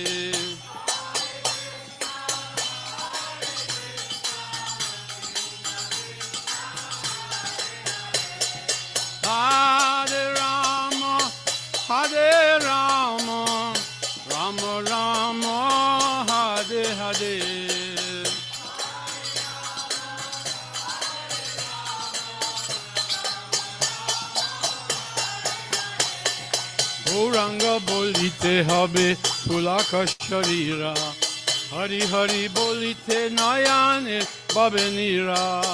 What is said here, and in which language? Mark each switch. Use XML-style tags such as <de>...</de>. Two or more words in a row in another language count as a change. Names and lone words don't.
<sa>हरे राम, हरे राम, राम राम, हरे हरे.</sa> <bn>গৌরাঙ্গ বলিতে হবে পুলাকা শরীরা, হরি হরি বলিতে নয়নে বাবে নীরা,</bn>